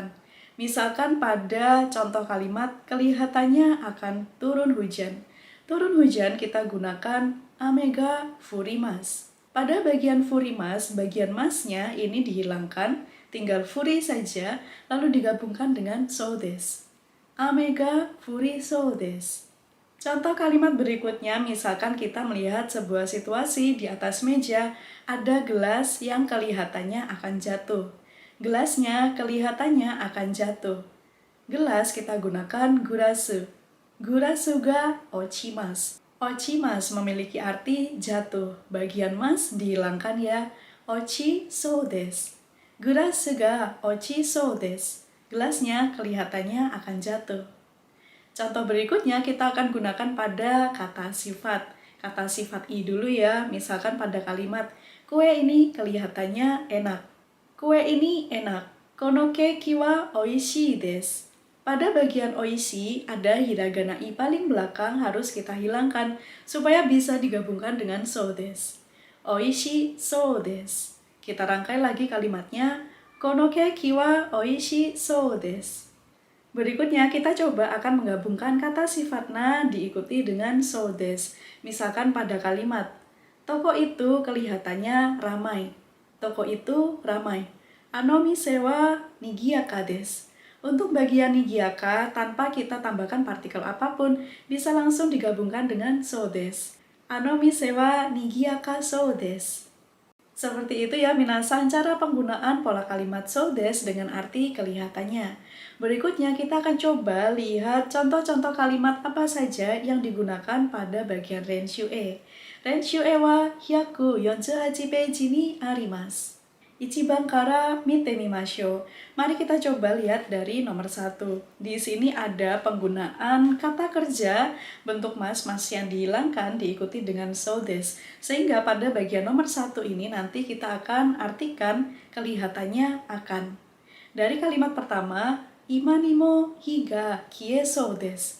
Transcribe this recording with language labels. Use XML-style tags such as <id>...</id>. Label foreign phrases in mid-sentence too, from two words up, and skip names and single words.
<id>Misalkan pada contoh kalimat kelihatannya akan turun hujan. Turun hujan kita gunakan</id> <ja>雨が降ります.</ja> <id>Pada bagian furimas, bagian masnya ini dihilangkan, tinggal furi saja, lalu digabungkan dengan</id> <ja>そうです. 雨が降りそうです.</ja> <id>Contoh kalimat berikutnya, misalkan kita melihat sebuah situasi di atas meja, ada gelas yang kelihatannya akan jatuh. Gelasnya kelihatannya akan jatuh. Gelas kita gunakan gurasu.</id> <ja>グラスが落ちます.</ja> <id>Ochimas memiliki arti jatuh. Bagian mas dihilangkan ya.</id> <ja>落ちそうです。グラスが落ちそうです.</ja> <id>Gelasnya kelihatannya akan jatuh. Contoh berikutnya kita akan gunakan pada kata sifat. Kata sifat i dulu ya. Misalkan pada kalimat kue ini kelihatannya enak. Kue ini enak.</id> <ja>このケーキはおいしいです.</ja> <id>Pada bagian oishi ada hiragana i paling belakang harus kita hilangkan supaya bisa digabungkan dengan</id> <ja>そうです. おいしそうです.</ja> <id>Kita rangkai lagi kalimatnya.</id> <ja>このケーキはおいしそうです.</ja> <id>Berikutnya kita coba akan menggabungkan kata sifat na diikuti dengan</id> <ja>そうです.</ja> <id>Misalkan pada kalimat toko itu kelihatannya ramai. Toko itu ramai.</id> <ja>あの店はにぎやかです.</ja> <id>Untuk bagian nigiaka tanpa kita tambahkan partikel apapun bisa langsung digabungkan dengan</id> <ja>そうです. あの店はにぎやかそうです.</ja> <id>Seperti itu ya minasan cara penggunaan pola kalimat</id> <ja>そうです</ja> <id>dengan arti kelihatannya. Berikutnya kita akan coba lihat contoh-contoh kalimat apa saja yang digunakan pada bagian Renshue.</id> <ja>練習は148ページにあります. 一番から見てみましょう.</ja> <id>Mari kita coba lihat dari nomor 1. Di sini ada penggunaan kata kerja bentuk mas yang dihilangkan diikuti dengan</id> <ja>そうです.</ja> <id>Sehingga pada bagian nomor 1 ini nanti kita akan artikan kelihatannya akan.</id> <ja>Dari kalimat pertama, 今にも火が消えそうです.</ja>